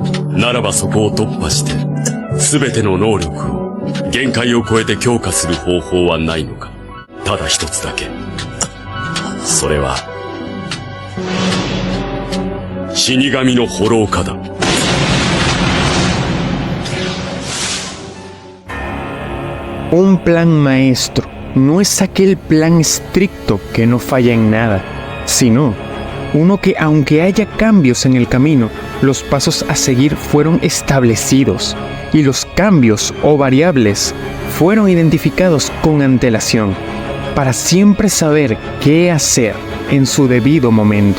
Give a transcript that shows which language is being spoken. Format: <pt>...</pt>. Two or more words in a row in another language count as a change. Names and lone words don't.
<ja>ならばそこを突破して、すべての能力を限界を超えて強化する方法はないのか。ただ一つだけ。それは、死神のホロー化だ。</ja> <es>Un plan maestro no es aquel plan estricto que no falla en nada, sino uno que, aunque haya cambios en el camino, los pasos a seguir fueron establecidos y los cambios o variables fueron identificados con antelación para siempre saber qué hacer en su debido momento.</es>